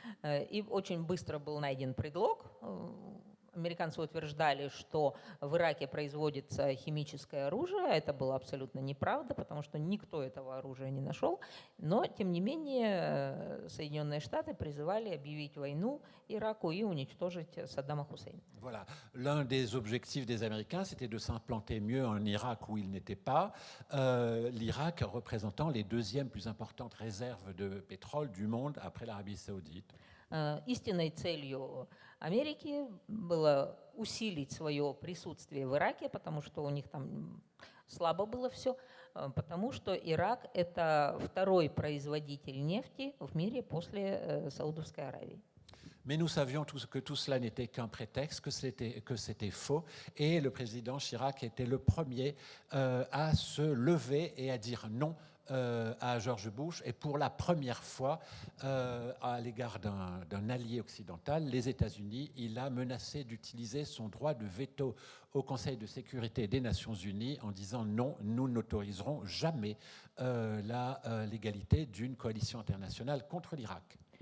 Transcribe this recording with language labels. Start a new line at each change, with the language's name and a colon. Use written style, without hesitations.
Russian: И очень быстро был найден предлог. Американцы утверждали, что в Ираке производится химическое оружие. Это было абсолютно неправда, потому что никто этого оружия не нашел. Но, тем не менее, Соединенные Штаты призывали объявить войну Ираку и уничтожить Саддама Хусейна.
French: Voilà. L'un des objectifs des Américains, c'était de s'implanter mieux en Irak où il n'était pas. L'Irak représentant les deuxièmes plus importantes réserves de pétrole du monde après l'Arabie Saoudite.
Russian: Истинной целью Америки было усилить свое присутствие в Ираке, потому что у них там слабо было все, потому что Ирак – это второй производитель нефти в мире после Саудовской Аравии.
French: Mais nous savions que tout cela n'était qu'un prétexte, que c'était faux. Et le président Chirac était le premier à se lever et à dire non à George Bush. Et pour la première fois, à l'égard d'un allié occidental, les États-Unis, il a menacé d'utiliser son droit de veto au Conseil de sécurité des Nations Unies en disant non, nous n'autoriserons jamais la légalité d'une coalition internationale contre l'Irak.